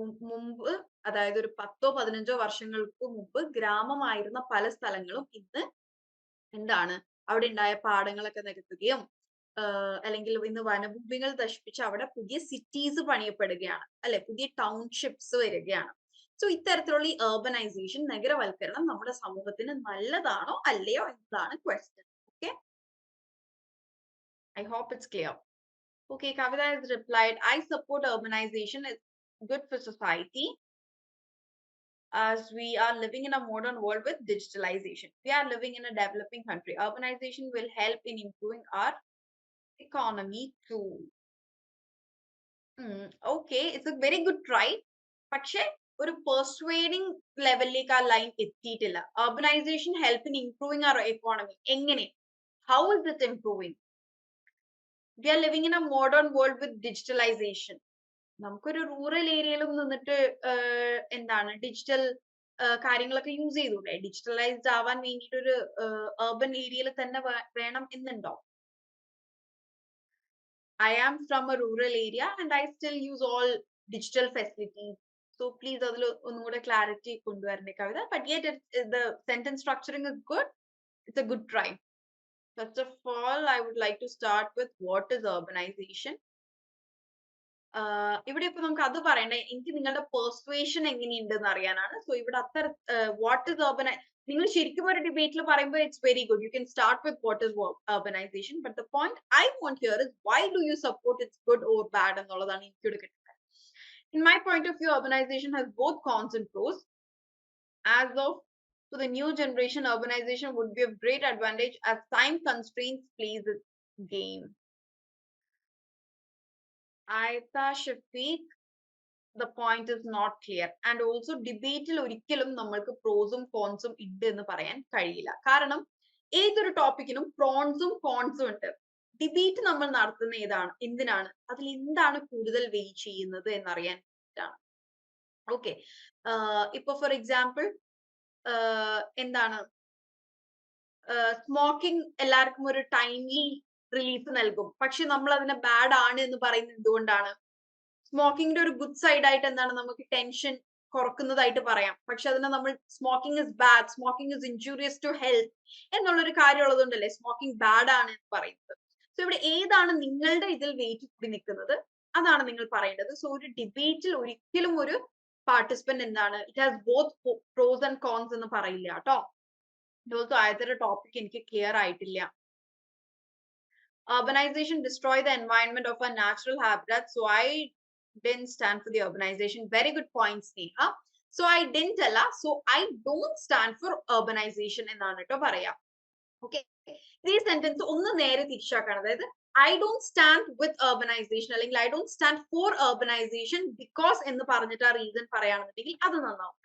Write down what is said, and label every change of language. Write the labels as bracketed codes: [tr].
[ml] മുമ്പ്, അതായത് ഒരു 10-15 വർഷങ്ങൾക്ക് മുമ്പ് ഗ്രാമമായിരുന്ന പല സ്ഥലങ്ങളും ഇന്ന് എന്താണ്, അവിടെ ഉണ്ടായ പാടങ്ങളൊക്കെ നികത്തുകയും അല്ലെങ്കിൽ ഇന്ന് വനഭൂമികൾ നശിപ്പിച്ച് അവിടെ പുതിയ സിറ്റീസ് പണിയപ്പെടുകയാണ് അല്ലെ, പുതിയ ടൗൺഷിപ്സ് വരികയാണ്. സോ ഇത്തരത്തിലുള്ള ഈ അർബനൈസേഷൻ, നഗരവൽക്കരണം നമ്മുടെ സമൂഹത്തിന് നല്ലതാണോ അല്ലയോ എന്നതാണ് question. [en] Okay, I hope it's clear. Okay, Kavita has replied, I support urbanization. It's good for society as we are living in a modern world with digitalization. We are living in a developing country. Urbanization will help in improving our economy too. Okay, it's a very good try. [ml] പക്ഷേ ഒരു പെർസ്വേഡിംഗ് ലെവലിലേക്ക് ആ line എത്തിയിട്ടില്ല. [en] Urbanization help in improving our economy. [ml] എങ്ങനെ? [en] How is it improving? We are living in a modern world with digitalization. [ml] നമുക്കൊരു rural ഏരിയയിലും നിന്നിട്ട് എന്താണ് ഡിജിറ്റൽ കാര്യങ്ങളൊക്കെ യൂസ് ചെയ്തൂടെ? ഡിജിറ്റലൈസ്ഡ് ആവാൻ വേണ്ടിയിട്ട് ഒരു അർബൻ ഏരിയയിൽ തന്നെ വേണം എന്നുണ്ടോ? [en] I am from a rural area and I still use all digital facilities. So please [ml] അതിൽ ഒന്നുകൂടെ clarity കൊണ്ടുവരണേ Kavitha. [en] But yet the sentence structuring is good. It's a good try. First of all, I would like to start with what is urbanization. [ml] ഇവിടെ ഇപ്പൊ നമുക്ക് അത് പറയണ്ടേ, എനിക്ക് നിങ്ങളുടെ പെർസ്വേഷൻ എങ്ങനെയുണ്ടെന്ന് അറിയാനാണ്. [en] so [ml] ഇവിടെ അത്ര [en] what is [ml] നിങ്ങൾ ശരിക്കും ഒരു ഡിബേറ്റിൽ പറയുമ്പോൾ [en] It's very good. You can start with what is urbanization. But the point I want here is why do you support it's good or bad [ml] എന്നുള്ളതാണ് എനിക്ക് എടുക്കുന്നത്. [en] In my point of view, urbanization has both cons and pros. As of to the new generation, urbanization would be of great advantage as time constraints plays its game. Aitha Shafiq, the point is not clear. And also [ml] ഡിബേറ്റിൽ ഒരിക്കലും നമ്മൾക്ക് പ്രോസും കോൺസും ഉണ്ട് എന്ന് പറയാൻ കഴിയില്ല. കാരണം ഏതൊരു ടോപ്പിക്കിനും പ്രോൺസും കോൺസും ഉണ്ട്. Debate നമ്മൾ നടത്തുന്ന എന്തിനാണ്? അതിൽ എന്താണ് കൂടുതൽ വെയിറ്റ് ചെയ്യുന്നത് എന്നറിയാൻ വേണ്ടിയിട്ടാണ്. ഓക്കെ, ഇപ്പൊ ഫോർ എക്സാമ്പിൾ എന്താണ്, സ്മോക്കിംഗ് എല്ലാവർക്കും ഒരു ടൈംലി റിലീഫ് നൽകും. പക്ഷെ നമ്മൾ അതിനെ ബാഡ് ആണ് എന്ന് പറയുന്നത് എന്തുകൊണ്ടാണ്? സ്മോക്കിങ്ങിന്റെ ഒരു ഗുഡ് സൈഡ് ആയിട്ട് എന്താണ്, നമുക്ക് ടെൻഷൻ കുറക്കുന്നതായിട്ട് പറയാം. പക്ഷെ അതിനെ നമ്മൾ [en] smoking is bad, smoking is injurious to health [ml] എന്നുള്ളൊരു കാര്യം ഉള്ളതുകൊണ്ടല്ലേ സ്മോക്കിംഗ് ബാഡ് ആണ് എന്ന് പറയുന്നത്. സോ ഇവിടെ ഏതാണ് നിങ്ങളുടെ ഇതിൽ വെയിറ്റ് കൂടി നിൽക്കുന്നത് അതാണ് നിങ്ങൾ പറയേണ്ടത്. സോ ഒരു ഡിബേറ്റിൽ ഒരിക്കലും ഒരു പാർട്ടിസിപ്പന്റ് എന്താണ്, [en] it has both pros and cons [ml] എന്ന് പറയില്ല കേട്ടോ. ഓൾസോ ആദ്യത്തെ ടോപ്പിക് എനിക്ക് ക്ലിയർ ആയിട്ടില്ല. [en] Urbanization destroy the environment of our natural habitat. So I didn't stand for the urbanization. Very good point, Sneha. So I didn't tell her. So I don't stand for urbanization [ml] എന്നാണ് കേട്ടോ പറയാ. Okay, ഈ sentence ഒന്ന് നേരെ തിരിച്ചാക്കണം. അതായത് [en] I don't stand with urbanization [ml] അല്ലെങ്കിൽ [en] I don't stand for urbanization because [ml] എന്ന് പറഞ്ഞിട്ട് ആ റീസൺ പറയുകയാണെന്നുണ്ടെങ്കിൽ അത് നന്നാവും.